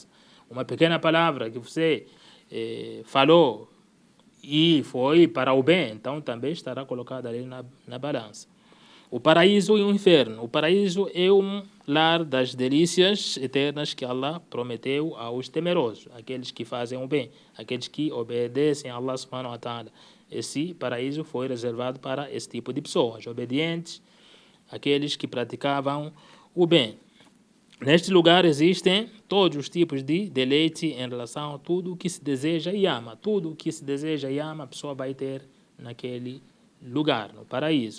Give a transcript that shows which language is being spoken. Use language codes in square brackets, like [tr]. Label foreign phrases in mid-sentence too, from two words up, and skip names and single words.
[pt] Uma pequena palavra que você falou e foi para o bem, então também estará colocada ali na balança. O paraíso e o inferno. O paraíso é um lar das delícias eternas que Allah prometeu aos temerosos, aqueles que fazem o bem, aqueles que obedecem a Allah [ar] سبحانه وتعالى. [pt] esse paraíso foi reservado para esse tipo de pessoas, obedientes, aqueles que praticavam o bem. Neste lugar existem todos os tipos de deleite em relação a tudo o que se deseja e ama. Tudo o que se deseja e ama a pessoa vai ter naquele lugar, no paraíso.